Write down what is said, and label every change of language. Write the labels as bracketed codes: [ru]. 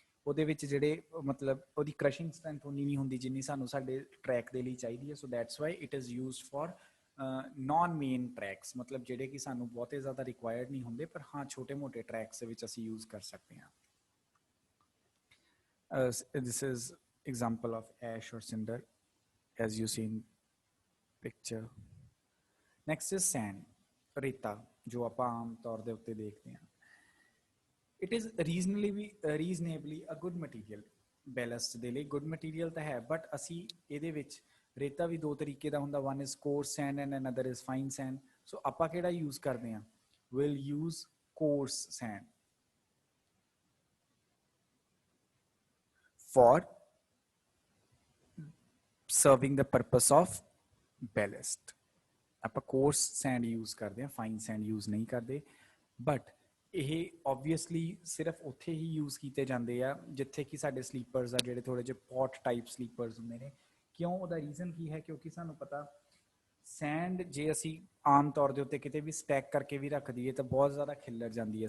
[pa] ਉਹਦੇ ਵਿੱਚ ਜਿਹੜੇ ਮਤਲਬ ਉਹਦੀ ਕ੍ਰਸ਼ਿੰਗ ਸਟਰੈਂਥ ਉਨੀ ਨਹੀਂ ਹੁੰਦੀ ਜਿੰਨੀ ਸਾਨੂੰ ਸਾਡੇ ਟਰੈਕ ਦੇ ਲਈ ਚਾਹੀਦੀ ਹੈ। [en] so that's why it is used for non main tracks, [pa] ਮਤਲਬ ਜਿਹੜੇ ਕਿ ਸਾਨੂੰ ਬਹੁਤੇ ਜ਼ਿਆਦਾ ਰਿਕੁਆਇਰਡ ਨਹੀਂ ਹੁੰਦੇ, ਪਰ ਹਾਂ ਛੋਟੇ ਮੋਟੇ ਟਰੈਕਸ ਦੇ ਵਿੱਚ ਅਸੀਂ ਯੂਜ਼ ਕਰ ਸਕਦੇ ਹਾਂ। [en] This is example of ash or cinder as you see in picture. Next is sand, [pa] ਰੇਤਾ, ਜੋ ਆਪਾਂ ਆਮ ਤੌਰ ਦੇ ਉੱਤੇ ਦੇਖਦੇ ਹਾਂ। [en] It is reasonably a good material, ballast ਦੇ ਲਈ good material ਤਾਂ ਹੈ, but [pa] ਅਸੀਂ ਇਹਦੇ ਵਿੱਚ ਰੇਤਾ ਵੀ ਦੋ ਤਰੀਕੇ ਦਾ ਹੁੰਦਾ, [en] one is coarse sand and another is fine sand. [pa] So ਆਪਾਂ ਕਿਹੜਾ use ਕਰਦੇ ਹਾਂ? [en] We'll use coarse sand for serving the purpose of ballast. [pa] ਆਪਾਂ ਕੋਰਸ ਸੈਂਡ ਯੂਜ਼ ਕਰਦੇ ਹਾਂ, ਫਾਈਨ ਸੈਂਡ ਯੂਜ਼ ਨਹੀਂ ਕਰਦੇ। ਬਟ ਇਹ ਓਬਵੀਅਸਲੀ ਸਿਰਫ ਉੱਥੇ ਹੀ ਯੂਜ਼ ਕੀਤੇ ਜਾਂਦੇ ਆ ਜਿੱਥੇ ਕਿ ਸਾਡੇ ਸਲੀਪਰਸ ਆ, ਜਿਹੜੇ ਥੋੜ੍ਹੇ ਜਿਹੇ ਪੌਟ ਟਾਈਪ ਸਲੀਪਰਸ ਹੁੰਦੇ ਨੇ। ਕਿਉਂ? ਉਹਦਾ ਰੀਜ਼ਨ ਕੀ ਹੈ? ਕਿਉਂਕਿ ਸਾਨੂੰ ਪਤਾ ਸੈਂਡ ਜੇ ਅਸੀਂ ਆਮ ਤੌਰ ਦੇ ਉੱਤੇ ਕਿਤੇ ਵੀ ਸਟੈਕ ਕਰਕੇ ਵੀ ਰੱਖ ਦਈਏ ਤਾਂ ਬਹੁਤ ਜ਼ਿਆਦਾ ਖਿੱਲਰ ਜਾਂਦੀ ਹੈ।